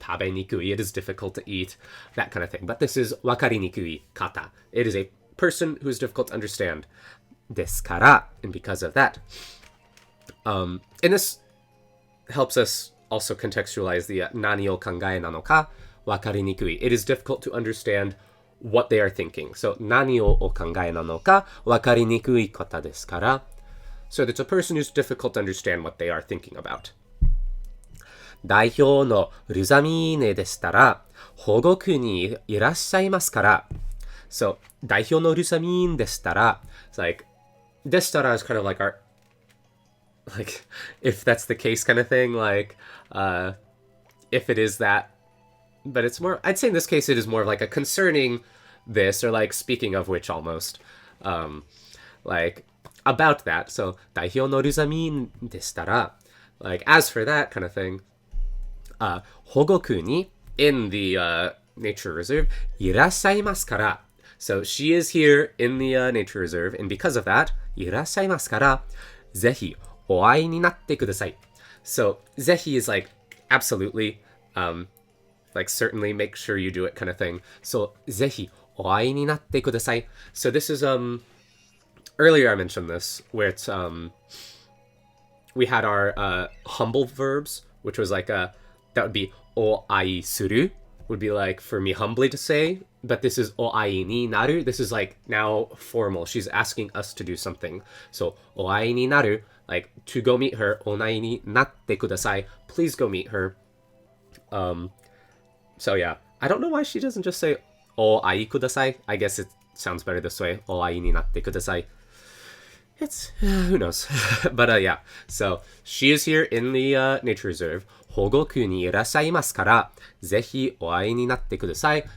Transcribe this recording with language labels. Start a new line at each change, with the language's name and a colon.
English: Tabenikui, it is difficult to eat. That kind of thing. But this is wakarinikui kata. It is a person who is difficult to understand. Desu kara, and because of that. And this helps us also contextualize the
Japanese: nani o kangae nano ka wakarinikui.
English: It is difficult to understand what they are thinking.
Japanese: So, 何をお考えなのか分かりにくい方ですから。
English: So, it's a person who's difficult to understand what they are thinking about.
Japanese: 代表のルザミーネでしたら、保護区にいらっしゃいますから。
English: So,
Japanese: 代表のルザミーンでしたら、
English: it's like, でしたら is kind of like our, like, if that's the case kind of thing, like, if it is that, but it's more, I'd say in this case it is more of like a concerning this, or like speaking of which almost, like about that. So
Japanese: 代表のルザミンでしたら
English: like as for that kind of thing,
Japanese: 保護区に
English: in the nature reserve いらっしゃいますから so she is here in the nature reserve, and because of that
Japanese: いらっしゃいますからぜひお会いになってください.
English: So ぜひ is like absolutely, like certainly make sure you do it kind of thing.
Japanese: So ぜひお会いになってください.
English: So this is earlier I mentioned this where it's we had our humble verbs, which was like that would be お会いする would be like for me humbly to say, but this is お会いになる. This is like now formal. She's asking us to do something. So お会いになる like to go meet her.
Japanese: お会いになってください.
English: Please go meet her. So yeah, I don't know why she doesn't just say お会いください. I guess it sounds better this way.
Japanese: お会いになってください.
English: It's, who knows. But yeah, so she is here in the nature reserve.
Japanese: 保護区にいらっしゃいますから、ぜひお会いになってください.